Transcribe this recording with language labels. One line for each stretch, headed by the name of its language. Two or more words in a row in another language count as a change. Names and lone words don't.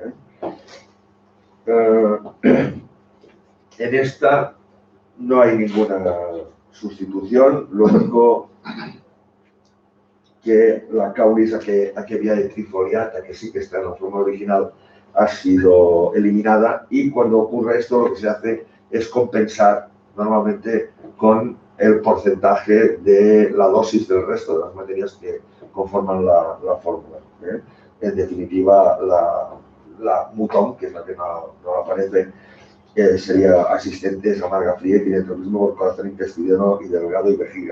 Spanish: En esta no hay ninguna sustitución, lo único que la caulis aqueviae trifoliata, que sí que está en la forma original, ha sido eliminada, y cuando ocurre esto lo que se hace es compensar normalmente con el porcentaje de la dosis del resto de las materias que conforman la fórmula. En definitiva, la mutón, que es la que no aparece, sería asistentes, amarga fría y tiene el mismo por corazón, intestino y delgado y vejiga.